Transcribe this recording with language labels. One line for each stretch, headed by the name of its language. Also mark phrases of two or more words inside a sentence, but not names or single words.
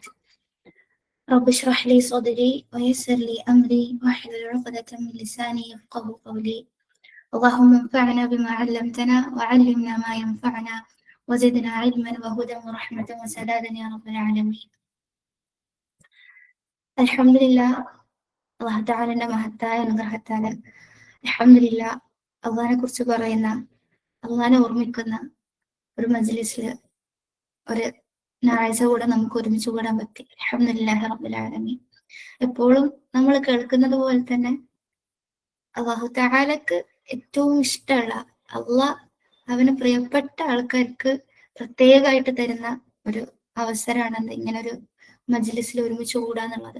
Arabic: رب اشرح لي صدري ويسر لي أمري واحلل عقدة من لساني يفقه قولي. اللهم انفعنا بما علمتنا وعلمنا ما ينفعنا وزدنا علما وهدى ورحمة وسدادا يا رب العالمين. الحمد لله.
Malayalam: അള്ളാഹു തആലയുടെ മഹത്തായ അനുഗ്രഹത്താല് അൽഹംദുലില്ലാ അള്ളാഹിനെ കുറിച്ച് പറയുന്ന, അള്ളാഹിനെ ഓർമ്മിക്കുന്ന ഒരു മജ്ലിസില് ഒരു ഞായറാഴ്ച കൂടെ നമുക്ക് ഒരുമിച്ച് കൂടാൻ പറ്റി.
Arabic: الحمد لله رب العالمين.
Malayalam: എപ്പോഴും നമ്മൾ കേൾക്കുന്നത് പോലെ തന്നെ അള്ളാഹു തആലക്ക് ഏറ്റവും ഇഷ്ടമുള്ള, അള്ളാഹ് അവന് പ്രിയപ്പെട്ട ആൾക്കാർക്ക് പ്രത്യേകമായിട്ട് തരുന്ന ഒരു അവസരമാണ് ഇങ്ങനെ ഒരു മജ്ലിസിൽ ഒരുമിച്ച് കൂടാന്നുള്ളത്.